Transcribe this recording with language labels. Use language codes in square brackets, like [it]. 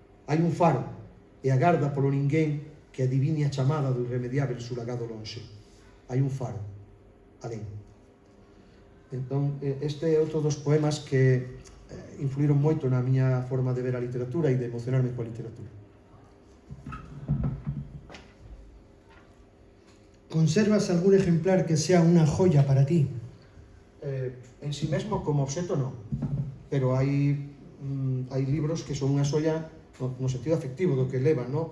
[gl] Hai un faro e agarda polo ninguén que adivine a chamada do irremediável suragado lonxe. Hai un faro, alén. Entón, este é outro dos poemas que influíron moito na miña forma de ver a literatura e de emocionarme coa literatura. [es] ¿Conservas algún ejemplar que sea una joya para ti? [gl] En sí mesmo, como obxecto, non. Pero hai libros que son unha xoia no sentido afectivo do que levan, non?